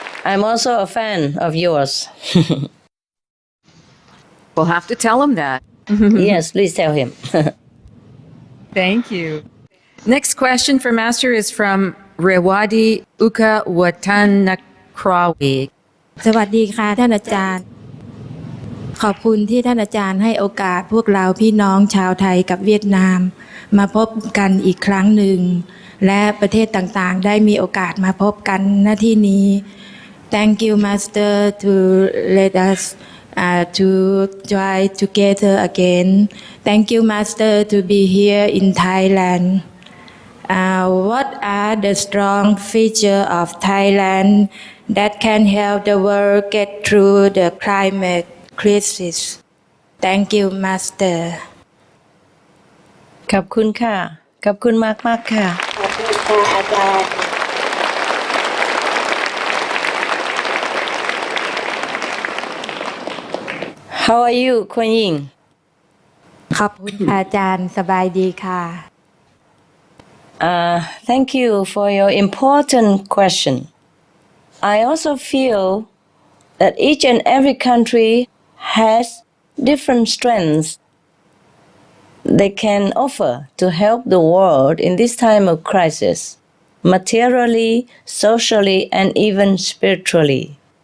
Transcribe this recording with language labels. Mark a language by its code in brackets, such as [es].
[en] I'm also a fan of yours. We'll have to tell him that. Yes, please tell him. Thank you. Next question for Master is from Rewadi Uka Watanakrawi. [th] สวัสดีค่ะท่านอาจารย์ขอบคุณที่ท่านอาจารย์ให้โอกาสพวกเราพี่น้องชาวไทยกับเวียดนามมาพบกันอีกครั้งหนึ่งและประเทศต่างๆได้มีโอกาสมาพบกันณที่นี้ [en] Thank you Master to let us to try together again. Thank you Master to be here in Thailand. What are the strong features of Thailand that can help the world get through the climate crisis? Thank you, Master. [th] ขอบคุณค่ะ ขอบคุณมากๆค่ะ ขอบคุณค่ะอาจารย์ [en] How are you, Kuan Yin? [th] ขอบคุณค่ะอาจารย์สบายดีค่ะ [en] Thank you for your important question. I also feel that each and every country has different strengths they can offer to help the world in this time of crisis, materially, socially, and even spiritually.